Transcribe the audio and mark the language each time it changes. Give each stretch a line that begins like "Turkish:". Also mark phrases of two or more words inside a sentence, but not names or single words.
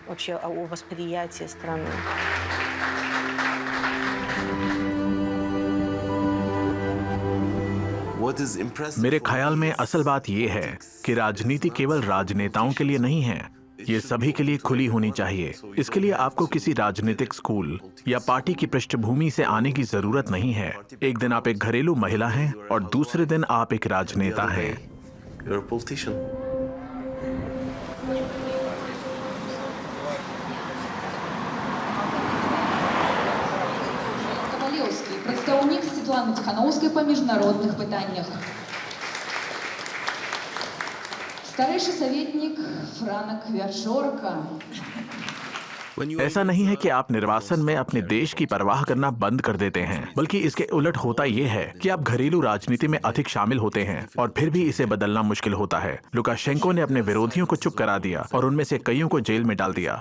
Hindi: मेरे ख्याल में असल बात यह है कि राजनीति केवल राजनेताओं के लिए नहीं है, ये सभी के लिए खुली होनी चाहिए। इसके लिए आपको किसी राजनीतिक स्कूल या पार्टी की पृष्ठभूमि से आने की जरूरत नहीं है। एक दिन आप एक घरेलू महिला हैं और दूसरे दिन आप एक राजनेता हैं।
Ukrainian: Представник Світлани Тихановської по міжнародних питаннях.
Russian: Старший советник Франк Вержорка.
Hindi: ऐसा नहीं है कि आप निर्वासन में अपने देश की परवाह करना बंद कर देते हैं, बल्कि इसके उलट होता यह है कि आप घरेलू राजनीति में अधिक शामिल होते हैं और फिर भी इसे बदलना मुश्किल होता है। लुकाशेंको ने अपने विरोधियों को चुप करा दिया और उनमें से कईयों को जेल में डाल दिया।